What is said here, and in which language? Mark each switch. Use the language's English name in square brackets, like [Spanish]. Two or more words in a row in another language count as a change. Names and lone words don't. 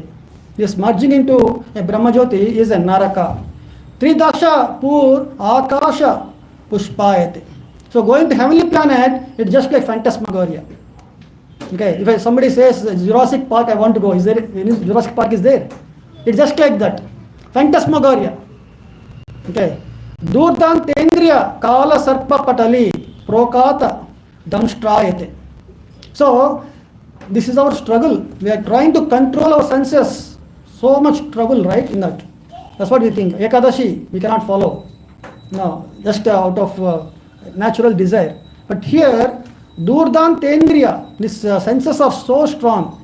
[English] This merging into a Brahmajyoti is a Naraka. [Sanskrit] त्रिदश पुर आकाश पुष्पायते. [English] So going to heavenly planet, it's just like phantasmagoria. Okay, if somebody says Jurassic Park, I want to go, is there Jurassic Park is there? It's just like that. Phantasmagoria. Okay. [Sanskrit] दुर्दान्त इन्द्रिय काल सर्प पटली प्रोत्खात दंष्ट्रायते. [English] So this is our struggle. We are trying to control our senses. So much trouble, right, in that. That's what we think. Ekadashi, we cannot follow. No, just out of natural desire. But here, [Sanskrit] दुर्दान्त इन्द्रिय, [English] these senses are so strong.